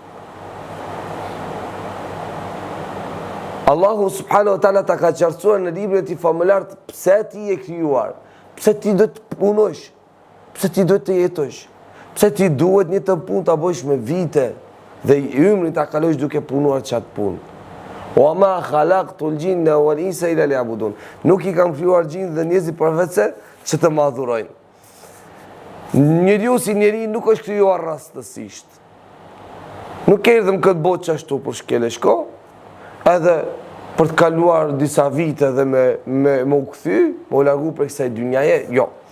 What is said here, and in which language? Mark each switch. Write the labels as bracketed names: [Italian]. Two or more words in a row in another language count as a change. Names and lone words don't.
[Albanian] Allahu [Arabic] سبحانه وتعالى [Albanian] ta ka qartësuar në librin e tij famullar pse ti je krijuar, pse ti do të punosh, pse ti do të jetosh, pse ti duhet një të punë ta bësh me vite dhe ymrin ta kalosh duke punuar çat punë. [Arabic] وما خلقت الجن والإنس إلا ليعبدون. [Albanian] Nuk i kam krijuar gjindet dhe njerëzit përveç se që të më adhurojnë. Njeriu si njeri nuk është krijuar rastësisht. Nuk erdhëm këtë botë ashtu për shkelë shko, edhe për të kaluar disa vite dhe me u kthy, me u largu për kësaj dynjaje, jo.